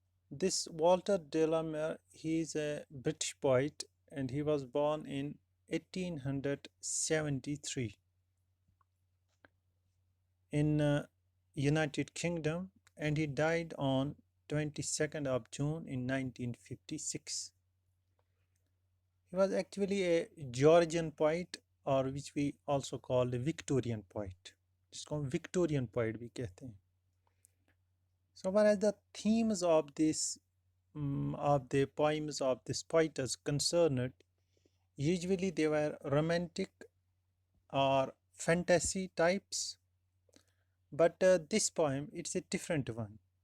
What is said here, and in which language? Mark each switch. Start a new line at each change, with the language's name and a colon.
English: This Walter de la Mare, he is a British poet and he was born in 1873 in United Kingdom, and he died on 22nd of June in 1956. He was actually a Georgian poet, or which we also call a Victorian poet.
Hindi: जिसको हम Victorian poet भी कहते हैं.
English: So whereas the themes of this of the poems of this poet is concerned, usually they were romantic or fantasy types, but this poem, it's a different one.